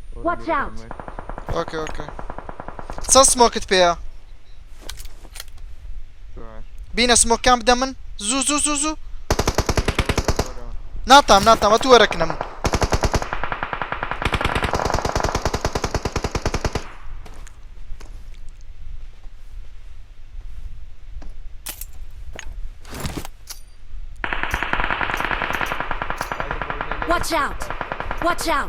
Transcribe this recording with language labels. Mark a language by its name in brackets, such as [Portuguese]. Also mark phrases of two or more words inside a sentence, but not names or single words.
[English] Watch out. okay okay [Central Kurdish] چەند سمۆکت پێیە بینە سمۆکان بدە من زوو زوو زوو زوو ناتام ئەتو وەرەکنە من [English] Watch out. Watch out.